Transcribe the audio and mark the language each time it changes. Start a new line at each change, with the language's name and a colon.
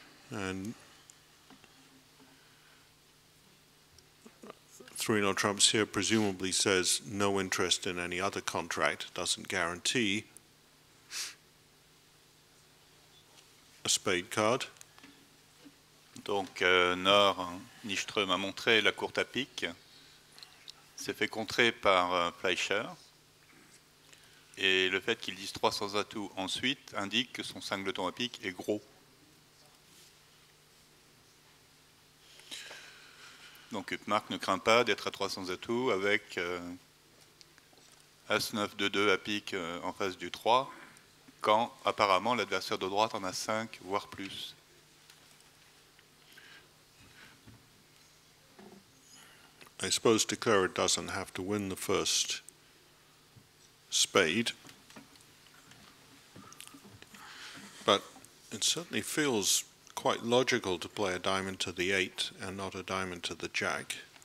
English: And 3 no trumps here presumably says no interest in any other contract, doesn't guarantee a spade card.
French: Donc Nord, Nyström a montré la courte à pique, s'est fait contrer par Fleischer, et le fait qu'il dise 300 atouts ensuite indique que son singleton à pique est gros. Donc Upmark ne craint pas d'être à 300 atouts avec As-9 de 2 à pique en face du 3, quand apparemment l'adversaire de droite en a 5, voire plus.
English: I suppose declarer doesn't have to win the first spade, but it certainly feels quite logical to play a diamond to the 8 and not a diamond to the jack.